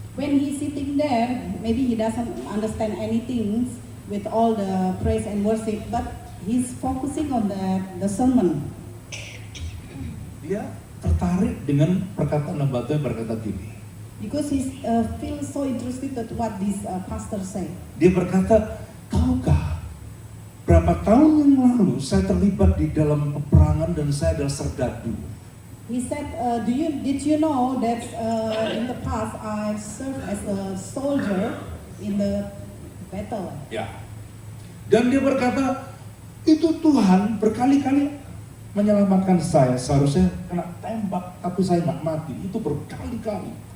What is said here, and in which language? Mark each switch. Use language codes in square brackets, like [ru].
[en] When he's sitting there, maybe he doesn't understand anything with all the praise and worship, but he's focusing on the sermon. [id] Dia tertarik dengan perkataan Nabato yang berkata gini. [en] Because he feels so interested at what this pastor said. [id] Dia berkata, tahukah berapa tahun yang lalu saya terlibat di dalam peperangan dan saya adalah serdadu. [en] He said, did you know that in the past I served as a soldier in the battle? [id] Ya. Dan dia berkata, itu Tuhan berkali-kali menyelamatkan saya. Seharusnya kena tembak, tapi saya nggak mati. Itu berkali-kali.